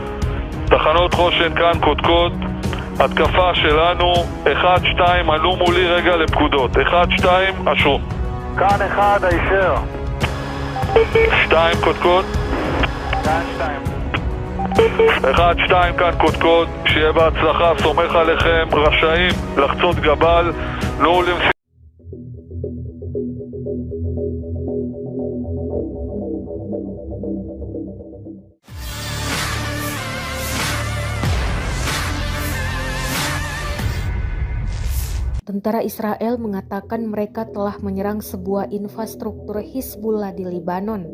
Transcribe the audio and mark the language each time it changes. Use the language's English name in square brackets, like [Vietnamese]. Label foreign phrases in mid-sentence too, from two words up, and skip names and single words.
[Hebrew] תחנות חושן כאן קודקוד, התקפה שלנו, 1-2, עלו מולי רגע לפקודות, 1-2, אשרו. כאן 1, הישר. 2 קודקוד. כאן 2. 1-2 כאן קודקוד, שיהיה בהצלחה, סומך עליכם, רשאים לחצות גבל, נו למשימה. [Indonesian] Tentara Israel mengatakan mereka telah menyerang sebuah infrastruktur Hizbullah di Libanon.